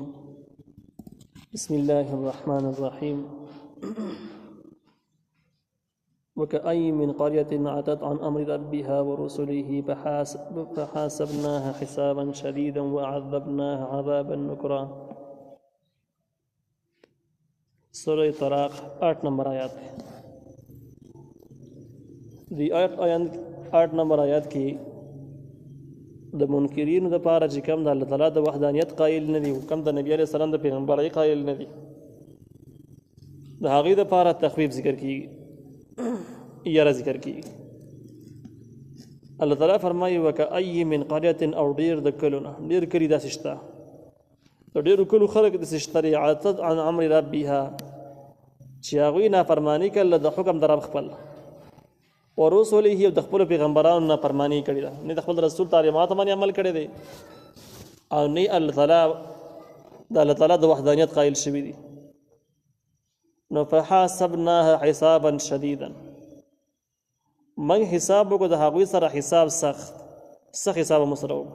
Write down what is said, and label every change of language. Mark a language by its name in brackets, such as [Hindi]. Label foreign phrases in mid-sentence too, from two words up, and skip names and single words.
[Arabic] بسم الله الرحمن الرحيم. وكأي من قرية عتت عن أمر ربها ورسله فحاسبناها حسابا شديدا وعذبناها عذابا نكرا. [Urdu] سورة طلاق 8 نمبر آیات ہے. [Pashto] دی 8 نمبر آیات کی د منکرین د پاره چې کم د الله تعالی د وحدانیت قائل نه دي، کم د نبی [Arabic] علیہ السلام [Pashto] د پیغمبرۍ قائل نه دي، د هغې د پاره تخویف ذکر کیږي، یره ذکر کیږي. الله تعالی فرمایي [Arabic] وکأي من قرية [Pashto] او ډیر د کلونه، ډیر کلی داسې شته، د ډیرو کلو خلک داسې شته [Arabic] عتت عن امر ربها [Pashto] چې هغوی نافرماني کړله د حکم د رب خپل، ورسوله او د خپل پیغمبرانو نافرمانی کړې ده، نه د خپل رسول تعلیمات باندې عمل کړی دی، او نه الله تعالی د وحدانیت قائل شوي دي. نو [Arabic] فحاسبناها حسابا شدیدا، [Pashto] من حساب وکړو د هغوی سره حساب سخت حساب مو سره وکړو.